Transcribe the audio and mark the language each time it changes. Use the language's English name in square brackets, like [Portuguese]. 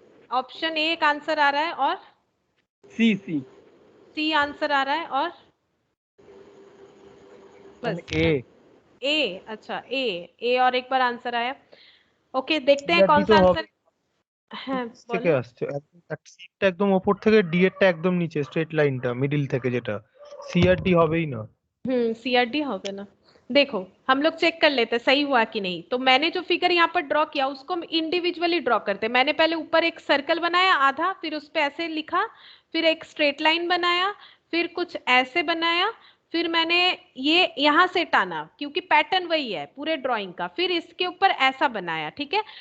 [Hindi] Option A एक answer आ रहा है, और सी आंसर आ रहा है, और बस ए, अच्छा ए और एक बार आंसर आया। ओके देखते हैं कौन सा आंसर है। [Bangla] থেকে আসছে সিটা একদম উপর থেকে ডি এরটা একদম নিচে স্ট্রেট লাইনটা মিডল থেকে, যেটা সি আর ডি হবেই না। [Hindi] सीआरडी होगा ना। देखो हम लोग चेक कर लेते सही हुआ कि नहीं। तो मैंने जो फिगर यहाँ पर ड्रॉ किया उसको हम इंडिविजुअली ड्रॉ करते। मैंने पहले ऊपर एक सर्कल बनाया आधा, फिर उस पे ऐसे लिखा, फिर एक स्ट्रेट लाइन बनाया, फिर कुछ ऐसे बनाया, फिर मैंने ये यहाँ से टाना क्योंकि पैटर्न वही है पूरे ड्राइंग का, फिर इसके ऊपर ऐसा बनाया, ठीक है।